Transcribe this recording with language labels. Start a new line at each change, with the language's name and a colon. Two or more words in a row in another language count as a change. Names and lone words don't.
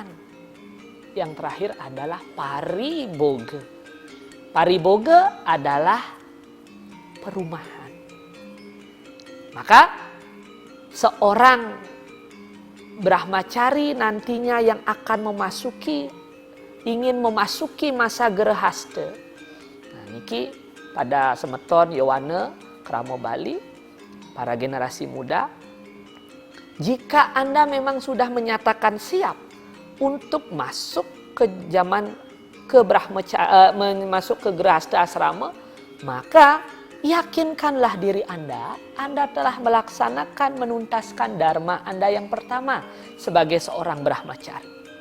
Indonesian: Yang terakhir adalah pariboge. Pariboge adalah perumahan. Maka seorang brahmacari nantinya yang akan ingin memasuki masa gerahasta. Nah,
Balinese: niki pada semeton
Indonesian: Yowane Kramo Bali, para generasi muda, jika Anda memang sudah menyatakan siap untuk masuk ke zaman masuk ke gerahasta asrama, maka yakinkanlah diri Anda telah melaksanakan, menuntaskan dharma Anda yang pertama sebagai seorang brahmacari.